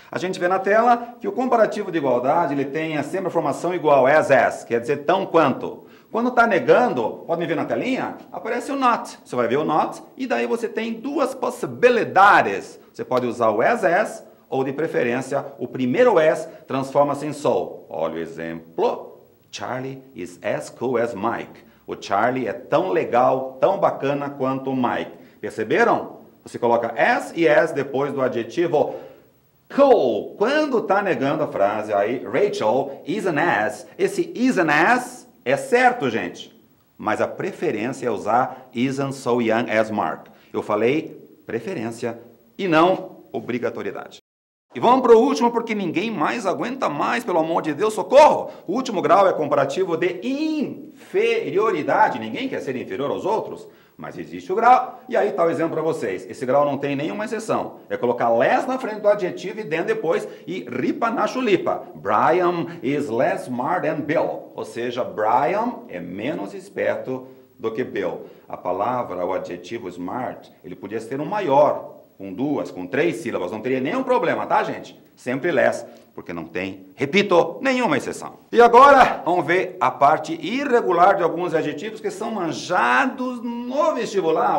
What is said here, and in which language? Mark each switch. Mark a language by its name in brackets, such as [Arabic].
[Portuguese] A gente vê na tela que o comparativo de igualdade, ele tem sempre a formação igual, as, quer dizer tão quanto. Quando está negando, podem ver na telinha, aparece o not. Você vai ver o not e daí você tem duas possibilidades. Você pode usar o as, ou de preferência, o primeiro as transforma-se em so. Olha o exemplo. [English] Charlie is as cool as Mike. [Portuguese] O Charlie é tão legal, tão bacana quanto o Mike. Perceberam? Você coloca as e as depois do adjetivo cool. Quando está negando a frase aí, [English] Rachel is an ass. [Portuguese] Esse [English] is an ass [Portuguese] é certo, gente, mas a preferência é usar [English] isn't so young as Mark. [Portuguese] Eu falei preferência e não obrigatoriedade. E vamos para o último, porque ninguém mais aguenta mais, pelo amor de Deus, socorro! O último grau é comparativo de inferioridade. Ninguém quer ser inferior aos outros, mas existe o grau. E aí está o exemplo para vocês. Esse grau não tem nenhuma exceção. É colocar less na frente do adjetivo e then depois e ripa na chulipa. [English] Brian is less smart than Bill. [Portuguese] Ou seja, Brian é menos esperto do que Bill. A palavra, o adjetivo smart, ele podia ser um maior, com duas, com três sílabas, não teria nenhum problema, tá, gente? Sempre less, porque não tem, repito, nenhuma exceção. E agora, vamos ver a parte irregular de alguns adjetivos que são manjados no vestibular.